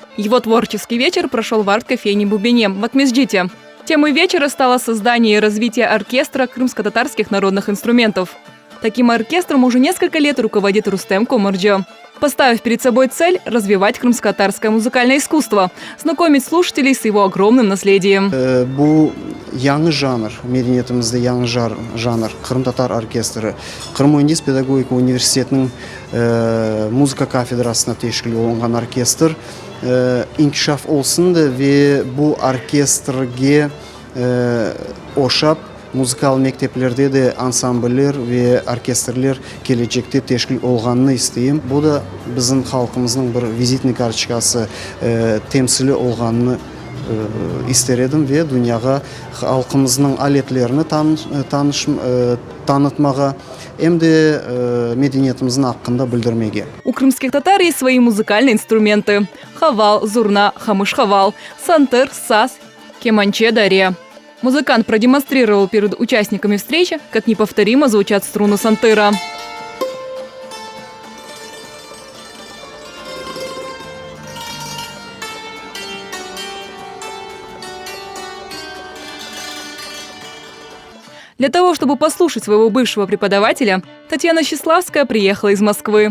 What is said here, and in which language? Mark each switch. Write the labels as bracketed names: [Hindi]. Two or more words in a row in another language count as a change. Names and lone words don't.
[Russian] Его творческий вечер прошел в арт-кофейне «Бубене» в Акмезджите. Темой вечера стало создание и развитие оркестра крымско-татарских народных инструментов. Таким оркестром уже несколько лет руководит Рустем Комурджи, поставив перед собой цель развивать крымско-татарское музыкальное искусство, знакомить слушателей с его огромным наследием. [Crimean Tatar] Bu yangi janr, medeniyetimizde yangi janr, Kırım-Tatar orkestri. Kırım Mühendis Pedagogika Üniversiteti'nin muzika kafedrasına teşkil olungan orkestr inkişaf olsundu ve bu orkestrge oşap muzikal mekteplerde de ansambller ve orkestrler gelecekte teşkil olganını isteyim. Bu da bizim halkımızın bir vizitni kartçikası temsili olganını ister edim ve dünyaya halkımızın aletlerini tanıtmağa hem de medeniyetimizin hakkında bildirmege. [Russian] У крымских татар есть свои музыкальные инструменты – хавал, зурна, хамыш-хавал, сантыр, саз, кеманче, даре. Музыкант продемонстрировал перед участниками встречи, как неповторимо звучат струны сантыра. Для того, чтобы послушать своего бывшего преподавателя, Татьяна Счиславская приехала из Москвы.